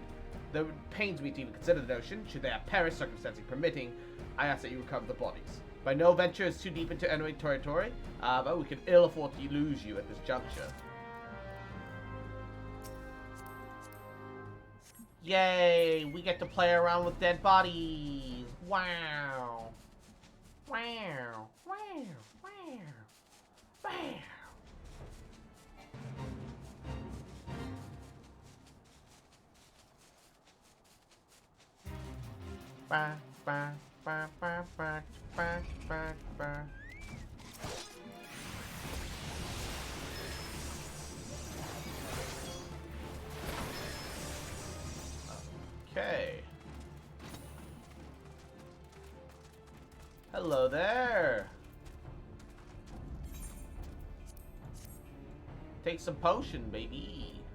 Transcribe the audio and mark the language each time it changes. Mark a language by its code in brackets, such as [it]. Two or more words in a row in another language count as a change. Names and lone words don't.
[en] Though it pains me to even consider the notion, should they have perished, circumstances permitting, I ask that you recover the bodies. By no venture is too deep into enemy territory, but we can ill afford to lose you at this juncture. Yay! We get to play around with dead bodies! Wow! Wow! Wow! Wow! Wow! Ba, ba, ba, ba, ba, ba, ba, ba. Okay. Hello there. Take some potion, baby.